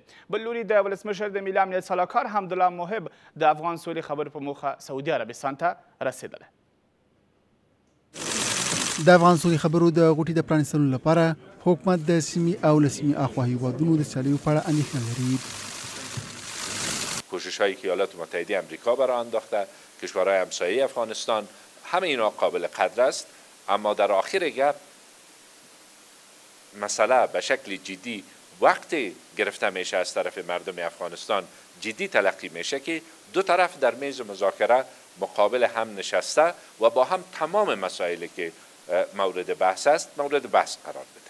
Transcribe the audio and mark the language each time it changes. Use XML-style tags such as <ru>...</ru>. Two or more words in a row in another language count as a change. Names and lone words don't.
<ps>بل لوري د ولسمشر د ملي امنیت سلاکار حمدالله محب د افغان سولې خبرو په موخه سعودي عربستان ته رسېدلی. د افغان سولې خبرو د غوټې د پرانیستلو لپاره حکومت د سیمې او له سیمې اخوا هیوادونو د سیالیو په اړه اندېښنه لري.</ps> <fa>کوشش‌های که ایالات متحده آمریکا برای انداخته، کشورهای همسایه افغانستان، همه اینا قابل قدر است. اما در آخر گپ مسئله به شکل جدی وقتی گرفته میشه از طرف مردم افغانستان جدی تلقی میشه که دو طرف در میز مذاکره مقابل هم نشسته و با هم تمام مسائلی که مورد بحث است مورد بحث قرار بده.</fa>